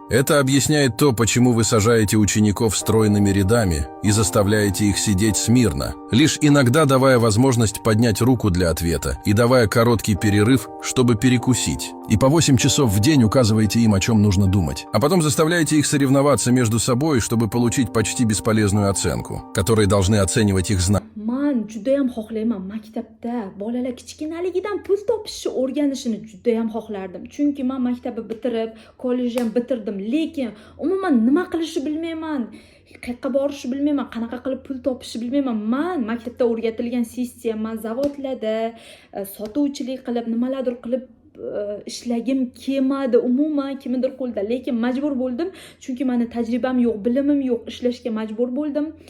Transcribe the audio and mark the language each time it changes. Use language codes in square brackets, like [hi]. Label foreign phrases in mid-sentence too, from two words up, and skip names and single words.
[ru] Это объясняет то, почему вы сажаете учеников стройными рядами и заставляете их сидеть смирно, лишь иногда давая возможность поднять руку для ответа и давая короткий перерыв, чтобы перекусить. И по 8 часов в день указываете им, о чем нужно думать. А потом заставляете их соревноваться между собой, чтобы получить почти бесполезную оценку, которые должны оценивать их знания. [uz] Men juda ham xohlayman maktabda bolalar kichkinaligidan pul topishni o'rganishini juda ham xohlardim. Chunki men maktabni bitirib, kollejni ham bitirdim, lekin umuman nima qilishni bilmayman. Qayerga borishni bilmayman, qanaqa qilib pul topishni bilmayman. Men maktabda o'rgatilgan sistema, zavodlarda sotuvchilik qilib, nimalardir qilib ishlagim kelmadi umuman kimnidir qo'lida, lekin majbur bo'ldim, chunki meni tajribam yo'q, bilimim yo'q, ishlashga majbur bo'ldim.